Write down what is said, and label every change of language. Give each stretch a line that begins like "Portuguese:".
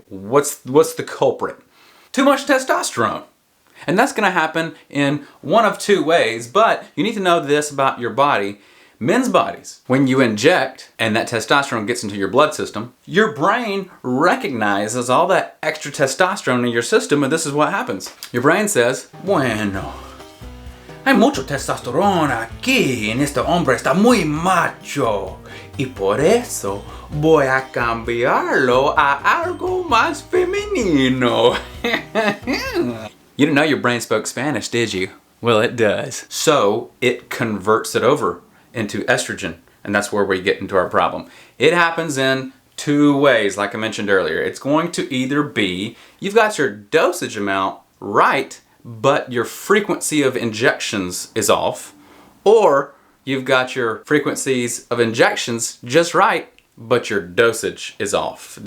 English: What's the culprit? Too much testosterone. And that's gonna happen in one of two ways, but you need to know this about your body. Men's bodies, when you inject and that testosterone gets into your blood system, your brain recognizes all that extra testosterone in your system, and this is what happens. Your brain says,
Spanish: bueno, hay mucho testosterone aquí, en este hombre está muy macho, y por eso voy a cambiarlo a algo más femenino.
English: You didn't know your brain spoke Spanish, did you? Well, it does. So it converts it over into estrogen, and that's where we get into our problem. It happens in two ways, like I mentioned earlier. It's going to either be, you've got your dosage amount right, but your frequency of injections is off, or you've got your frequencies of injections just right, but your dosage is off.